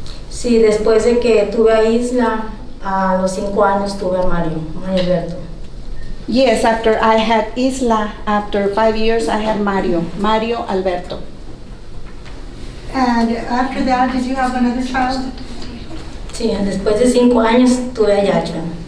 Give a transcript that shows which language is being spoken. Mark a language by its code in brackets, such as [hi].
[es] Sí, después de que tuve a Isla, a los 5 años tuve a Mario Alberto. [en] Yes, after I had Isla, after 5 years I had Mario Alberto. And after that, did you have another child? [es] Sí, después de 5 años tuve a Yacho.